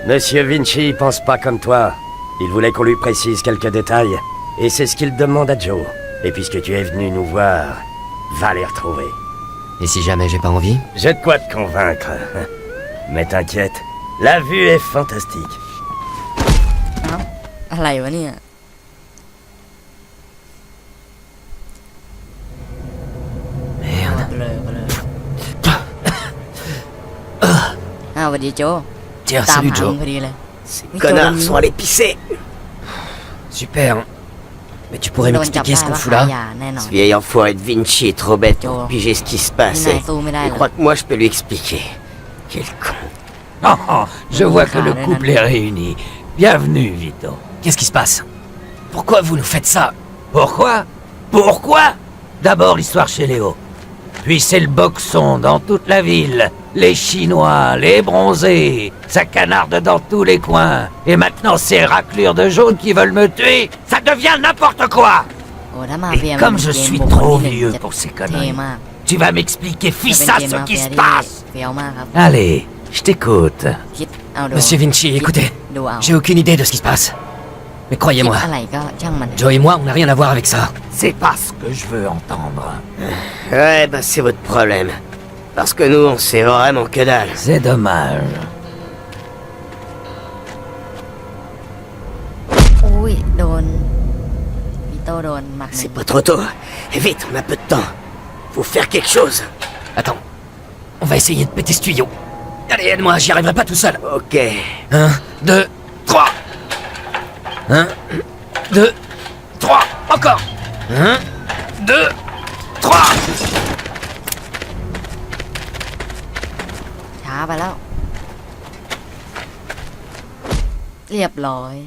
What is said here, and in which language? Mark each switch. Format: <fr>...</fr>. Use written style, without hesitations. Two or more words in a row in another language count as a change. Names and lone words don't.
<fr>Monsieur Vinci pense pas comme toi. Il voulait qu'on lui précise quelques détails. Et c'est ce qu'il demande à Joe. Et puisque tu es venu nous voir, va les retrouver. Et si jamais j'ai pas envie? J'ai de quoi te convaincre. Mais t'inquiète, la vue est fantastique.</fr> <th>เอ้าอะไรวะเนี่ย</th> <fr>Merde.</fr> <th>เบลออ้าวสวัสดีโจ</th> <fr>Tiens,</fr> <th>ตาม</th> <fr>salut</fr> <th>หา</th> <fr>Joe.</fr> <th>มึงพอดีเลย</th> <fr>Ces connards sont allés pisser. Super. Mais tu pourrais</fr> <th>โดนจับ</th> <fr>m'expliquer</fr> <th>ได้</th> <fr>ce qu'on</fr> <th>ว่า</th> <fr>fout</fr> <th>ขาย</th> <fr>là?</fr> <th>ยาแน่นอน</th> <fr>Ce vieil enfoiré de Vinci est trop bête pour Joe. piger ce qui se passe. Il n'a Et tout mis là, il là. croit que moi je peux lui expliquer. Quel con. Oh, je vois que le Carrément. couple est réuni. Bienvenue, Vito. Qu'est-ce qui se passe? Pourquoi vous nous faites ça? Pourquoi? Pourquoi? D'abord l'histoire chez Léo. Puis c'est le boxon dans toute la ville. Les Chinois, les bronzés, ça canarde dans tous les coins. Et maintenant ces raclures de jaune qui veulent me tuer, ça devient n'importe quoi.</fr> <th>โอ้ถ้ามา</th> <fr>Et</fr> <th>เฟีย</th> <fr>comme je</fr> <th>เกม</th> <fr>suis</fr> <th>บุคคล</th> <fr>trop</fr> <th>ที่หนึ่ง</th> <fr>vieux</fr> <th>จะ</th> <fr>pour ces</fr> <th>เท่</th> <fr>conneries,</fr> <th>มาก</th> <fr>tu vas m'expliquer</fr> <th>จะเป็น</th> <fr>fissa</fr> <th>เกม</th> <fr>ce</fr> <th>มา</th> <fr>qui</fr> <th>เฟีย</th> <fr>se</fr> <th>ที่</th> <fr>passe.</fr> <th>เฟี้ยวมากครับ</th> <fr>Allez, je t'écoute.</fr> <th>คิดเอาดู</th> <fr>Monsieur Vinci,</fr> <th>คิด</th> <fr>écoutez,</fr> <th>ดูเอา</th> <fr>j'ai aucune idée de ce qui se passe. Mais</fr> <th>คิด</th> <fr>croyez-moi,</fr> <th>อะไรก็ช่างมัน</th> <fr>Joe et moi, on n'a rien à voir avec ça. C'est pas ce que je veux entendre. Ouais, bah c'est votre problème. Parce que nous, on sait vraiment que dalle. C'est dommage.</fr> <th>อุ้ยโดนพี่โตโดนหมัดหนึ่</th> <fr>C'est</fr> <th>ง</th> <fr>pas trop tôt. Vite, on a peu de temps. Faut faire quelque chose. Attends, on va essayer de péter ce tuyau. Allez, aide-moi, j'y arriverai pas tout seul. Ok. 1, 2, 3. 1, 2, 3. Encore. 1, 2, 3.</fr> <th>ช้าไปแล้ว เรียบร้อย</th>